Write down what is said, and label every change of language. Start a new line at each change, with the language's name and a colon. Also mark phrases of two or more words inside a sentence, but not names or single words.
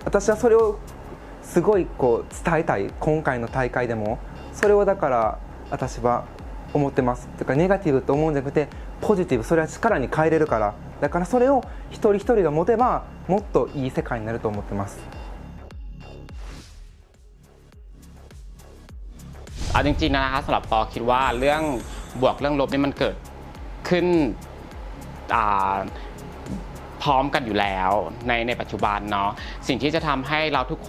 Japanese: 私はそれをすごいこう伝えたい。今回の大会でもそれをだから私は思ってます。だからネガティブと思うんじゃなくてポジティブ、それは力に変えれるから、だからそれを一人一人が持てばもっといい世界になると思ってます。
Thai: เอาจริงๆนะคะสำหรับปอคิดว่าเรื่องบวกเรื่องลบนี่มันเกิดขึ้นพร้อมกันอยู่แล้วในปัจจุบันเนาะสิ่งที่จะทำให้เราทุก